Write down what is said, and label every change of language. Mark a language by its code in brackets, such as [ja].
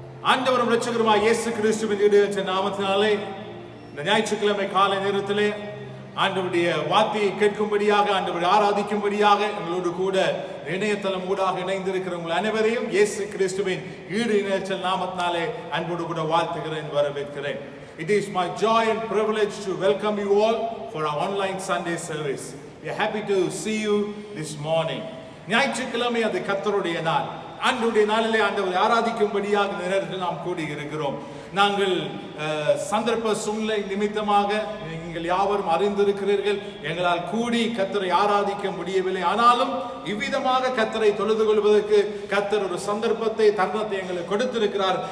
[ta] ஆண்டவரும் இரட்சகருமாய் இயேசு கிறிஸ்துவின் ஈடேற்ற நாமத்தினாலே இந்த ஞாயிற்றுக்கிழமை காலை நேரத்திலே ஆண்டவருடைய வார்த்தையை கேட்கும்படியாக, ஆண்டவரை ஆராதிக்கும்படியாக எங்களோடு கூட இணையதளம் ஊடாக இணைந்திருக்கிற உங்கள் அனைவரையும் இயேசு கிறிஸ்துவின் ஈடு இணையற்ற நாமத்தினாலே அன்போடு கூட வாழ்த்துகிறேன், வரவேற்கிறேன். [en] It is my joy and privilege to welcome you all for our online Sunday service. We are happy to see you this morning. [ta] ஞாயிற்றுக்கிழமை அது கர்த்தருடைய நாள். ஆண்டவருடைய நாளிலே ஆண்டவரை ஆராதிக்கும்படியாக நேரத்தில் நாம் கூடி இருக்கிறோம். நாங்கள் சந்தர்ப்ப சூழ்நிலை நிமித்தமாக நீங்கள் யாவரும் அறிந்திருக்கிறீர்கள், எங்களால் கூடி கர்த்தரை ஆராதிக்க முடியவில்லை. ஆனாலும் இவ்விதமாக கர்த்தரை தொழுது கொள்வதற்கு கர்த்தர் ஒரு சந்தர்ப்பத்தை, தருணத்தை எங்களுக்கு கொடுத்திருக்கிறார்.